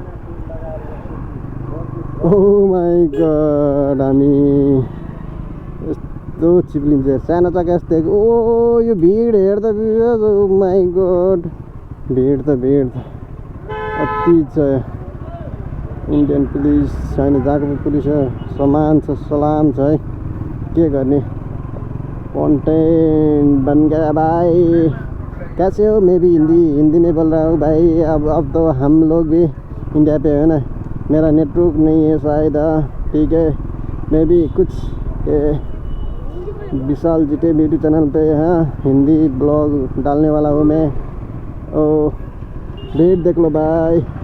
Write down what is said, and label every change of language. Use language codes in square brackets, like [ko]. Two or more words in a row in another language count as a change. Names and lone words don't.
[en] oh my god [ne] हामी यस्तो चिप्लिन्छ सानो चक्का यस्तै ओ यो भिड हेर्दा [en] oh my god [ne] भिड त अति छ [en] Indian police [ne] छैन जहाँको पुलिस हो समान छ सलाम छ है के गर्ने [hi] कंटेंट बन गया भाई कैसे हो मैं भी हिंदी में बोल रहा हूँ भाई अब तो हम लोग भी इंडिया पे है ना मेरा नेटवर्क नहीं है शायद ठीक है मैं भी कुछ विशाल जीटे [en] YouTube channel [hi] पे हिंदी ब्लॉग डालने वाला हूँ मैं ओ भीड़ देख लो भाई